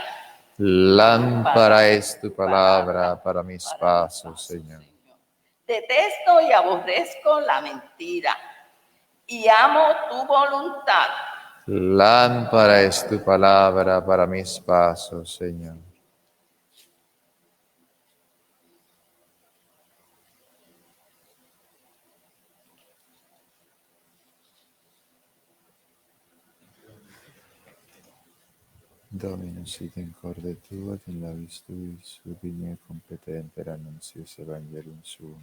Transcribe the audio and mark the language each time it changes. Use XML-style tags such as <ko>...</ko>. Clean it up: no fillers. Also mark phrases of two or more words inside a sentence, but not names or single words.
<es>Lámpara es tu palabra para mis pasos, Señor. Detesto y aborrezco la mentira y amo tu voluntad. Lámpara es tu palabra para mis pasos, Señor.</es> <la>Dominus sit in corde tua, et in labis tuis, ubique competenter annuncius evangelium suum.</la>